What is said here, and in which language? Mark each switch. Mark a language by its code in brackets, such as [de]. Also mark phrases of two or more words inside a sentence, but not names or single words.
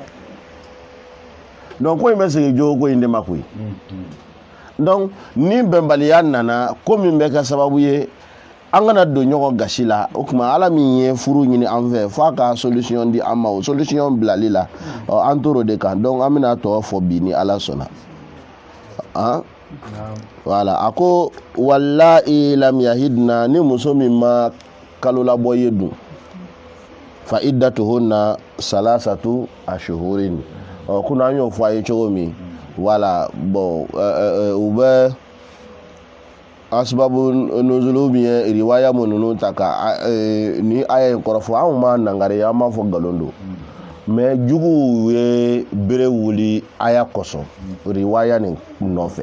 [bm] donc ko in bɛ segin jogo ko in de ma koyi donc ni bɛnbaliya nana ko min bɛ kɛ sababu ye an kana don ɲɔgɔn gasi la o tuma ala min ye furu ɲini an fɛ f'a ka solution di an ma o solution bilali la an t'o de kan donc an bɛna tɔgɔ fɔ bi ni ala sɔnna voilà a ko [ar] والله لم يحدنا [bm] ni muso min ma kalo labɔ ye dun [ar] فعدتهن ثلاثة أشهر [bm] kuna an y'o fɔ a ye cogo min [fr] voilà bon [bm] u bɛ [ar] أسباب النزول [bm] min ye riwaya minnu ta ka ni aya in kɔrɔfɔ anw ma nangari an b'a fɔ nkalon don mais juguw ye bere wuli aya kosɔn riwaya nin nɔfɛ